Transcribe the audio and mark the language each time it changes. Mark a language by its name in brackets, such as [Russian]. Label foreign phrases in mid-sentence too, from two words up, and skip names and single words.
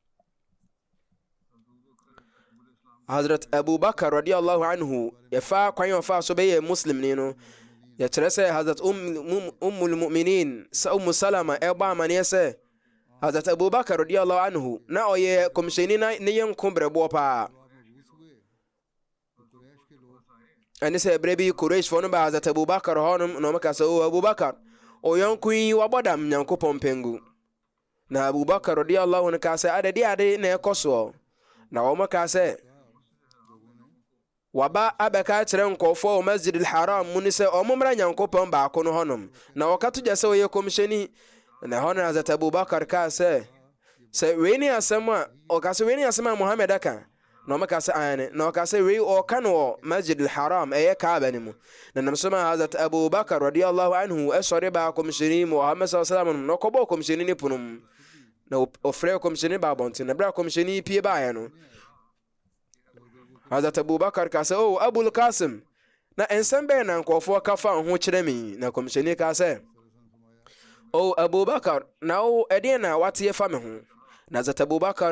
[Akan] Hazrat Abu Bakar [Arabic] رضي الله عنه [Akan] yɛfa kwan ɔfa so bɛyɛ muslim ni no yɛkyerɛ sɛ Hazrat Ummul Mu'minin Ummu Salama ɛbɔ amaneɛ sɛ Hazrat Abu Bakar radiyallahu anhu na ɔyɛ Komsheni na ne yɛnko brɛboɔ paa ɛne sɛ berɛ bi Qurayshfoɔ no ba Hazrat Abu Bakar hɔnom na ɔmaka sɛ o Abu Bakar ɔyɔnko yi wabɔdam Nyankopɔn pɛngu na Abu Bakar [Arabic] رضي الله عنه [Akan] ka sɛ ade na ɛkɔ soɔ na ɔmaka sɛ waba abɛka kyerɛ nkɔɔfoɔ wɔ Masjid al-Haram mu ne sɛ ɔmommra Nyankopɔn baako no hɔnom na wɔka to gya sɛ ɔyɛ Komsheni na hɔ no Hazrat Abu Bakar ka sɛ wei ne asɛm a ɔka sɛ wei ne asɛm a Muhammad aka na ɔmaka sɛ ayane na ɔka sɛ wei ɔka no wɔ Masjid al-Haram ɛyɛ Kaaba ne mu na nam so ma Hazrat Abu Bakar [Arabic] رضي الله عنه [Akan] ɛsɔre ba Komsheni Muhammad [Arabic] صلى الله عليه وسلم [Akan] na ɔkɔbɔ Komsheni ne pono mu na ɔfrɛ Komsheni ba abɔnten na berɛ a Komsheni pie baeɛ no Hazrat Abu Bakar ka sɛ o Abul Qasim na nsɛm bɛyɛ na nkɔɔfoɔ ka fa ho kyerɛ me na Komsheni ka sɛ o Abu Bakar na wo ɛdeɛ na wateɛ fa me ho na Hazrat Abu Bakar